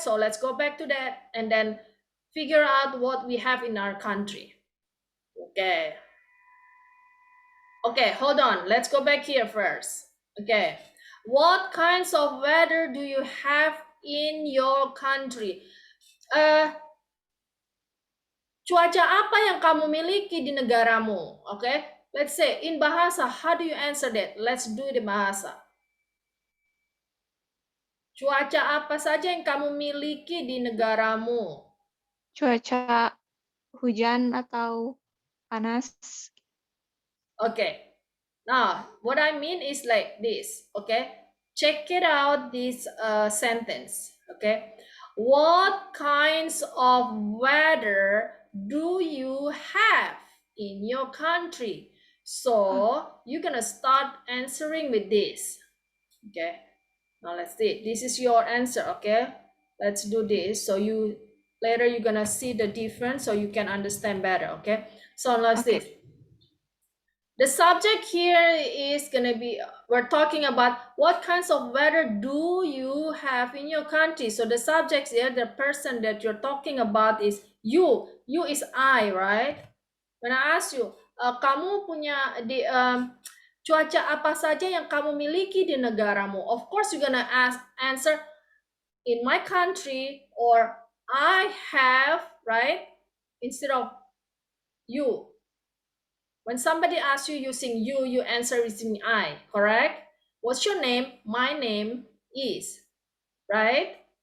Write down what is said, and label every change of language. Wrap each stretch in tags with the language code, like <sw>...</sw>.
<en>So let's go back to that and then figure out what we have in our country. Okay. Okay, hold on. Let's go back here first. Okay. What kinds of weather do you have in your country?</en> <id>Cuaca apa yang kamu miliki di negaramu?</id> <en>Okay. Let's say in bahasa, how do you answer that? Let's do it in bahasa.</en> <id>Cuaca apa saja yang kamu miliki di negaramu? Cuaca hujan atau panas.</id> <en>Okay. Now, what I mean is like this, okay? Check it out, this sentence, okay? What kinds of weather do you have in your country? So, you're gonna start answering with this, okay? Now, let's see. This is your answer, okay? Let's do this. So, later you're gonna see the difference so you can understand better, okay? So, let's this. The subject here is going to be, we're talking about what kinds of weather do you have in your country. So the subject here, the person that you're talking about is you. You is I, right? When I ask you,</en> <id>kamu punya cuaca apa saja yang kamu miliki di negaramu?</id> <en>Of course, you're gonna answer in my country or I have, right? Instead of you. When somebody asks you using you answer using I, correct? What's your name? My name is, right?</en>